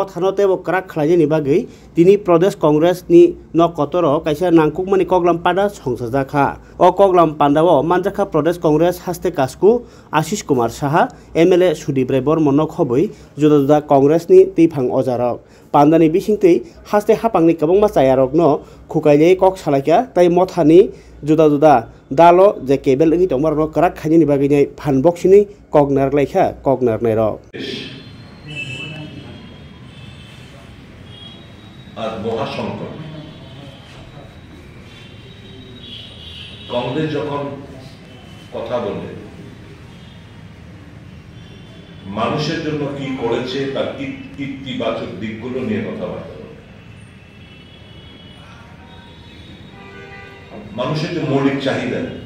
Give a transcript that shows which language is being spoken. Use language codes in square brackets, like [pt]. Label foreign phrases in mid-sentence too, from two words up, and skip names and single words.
[trp] thano tebo krak khlai ni bagai tini Pradesh Congress ni no kotoro kaisa nangkuk mani koglam pada songsajaka o koglam pandao manjaka Pradesh Congress haste kasku Ashish Kumar Saha MLA Sudibre Bormon khoboi juda Congress ni tifang ojarok pandani bisingtei haste hapangni kabangma chayarok no khukailei kok salaika tai mothani juda dalo je kebel ngi tongmar no krak khani ni bagai nei phan boxini kognar laika kognar nei ro [bn] আর মহাসংকট কংগ্রেস যখন কথা বলে মানুষের জন্য কি করেছে তার ইতিবাচক দিকগুলো নিয়ে কথাবার্তা বলে মানুষের যে মৌলিক চাহিদা